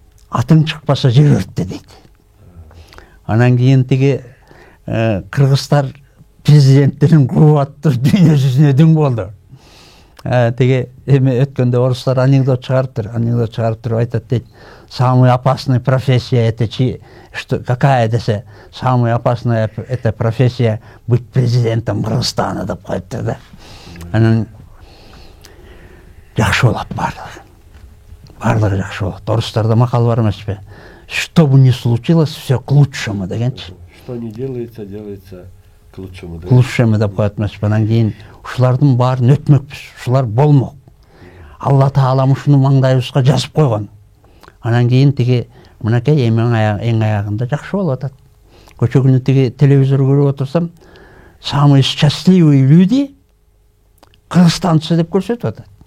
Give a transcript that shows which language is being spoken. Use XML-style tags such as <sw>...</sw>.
<ky>Атың чыкпаса жер өрттө дейт. Анан кийин тиги кыргыздар президенттерин кубаттыр дүйнө жүзүнө дүң болду. Тиги эми өткөндө орустар анекдот чыгарыптыр, айтат дейт.</ky> <ru>Самая опасная профессия это что какая десе, самая опасная это профессия быть президентом Кыргызстана</ru> <ky>деп коюптур да. Анан жакшы болот барлыгы жакшы болот. Орустарда макал бар эмеспи?</ky> <ru>Что бы ни случилось, все к лучшему дегенчи. Что не делается, делается к лучшему.</ru> <ky>К лучшему деп коет эмеспи? Анан кийин ушулардын баарын өтмөкпүз. Ушулар болмок. Алла Таалам ушуну маңдайыбызга жазып койгон. Анан кийин тиги мынакей эң аягында жакшы болуп атат. Көчө күнү тиги телевизор көрүп отурсам,</ky> <ru>самые счастливые люди кыргызстанцы</ru> <ky>деп көрсөтүп атат.</ky>